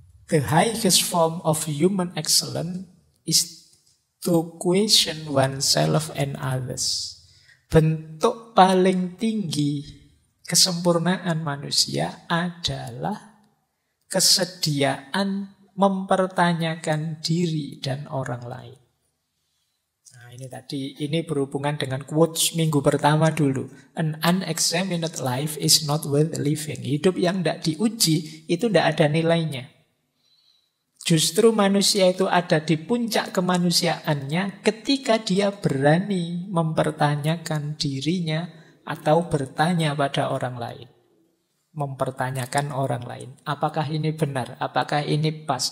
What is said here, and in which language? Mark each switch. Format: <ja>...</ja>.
<en>The highest form of human excellence is to question oneself and others.</en> <id>Bentuk paling tinggi kesempurnaan manusia adalah kesediaan mempertanyakan diri dan orang lain. Nah ini tadi, ini berhubungan dengan quotes minggu pertama dulu.</id> <en>An unexamined life is not worth living.</en> <id>Hidup yang tidak diuji itu tidak ada nilainya. Justru manusia itu ada di puncak kemanusiaannya ketika dia berani mempertanyakan dirinya atau bertanya pada orang lain. Mempertanyakan orang lain. Apakah ini benar? Apakah ini pas?</id>